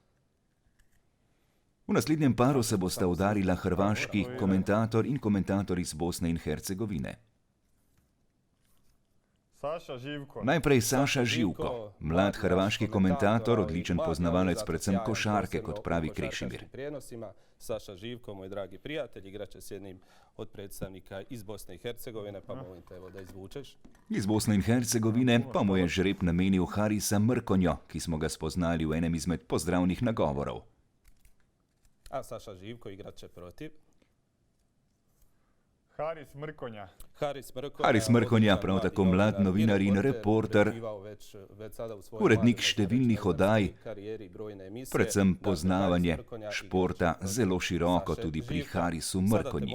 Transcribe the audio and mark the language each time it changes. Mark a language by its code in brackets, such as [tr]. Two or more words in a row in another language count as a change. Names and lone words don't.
[sl] V naslednjem paru se bosta udarila hrvaški komentator in komentator iz Bosne in Hercegovine. Najprej Saša Živko, mlad hrvaški komentator, odličen poznavalec predvsem košarke, kot pravi Krešimir. [hr] Saša Živko, moj dragi prijatelj, igrače s jednim od predstavnika iz Bosne i Hercegovine, pa molim te evo da izvučeš. [sl] Iz Bosne in Hercegovine pa mu je žreb namenil Harisa Mrkonjo, ki smo ga spoznali v enem izmed pozdravnih nagovorov. [hr] A Saša Živko igrat će protiv Haris Mrkonja, [sl] prav tako mlad novinar in reporter, urednik številnih oddaj, predvsem poznavanje športa zelo široko tudi pri Harisu Mrkonji.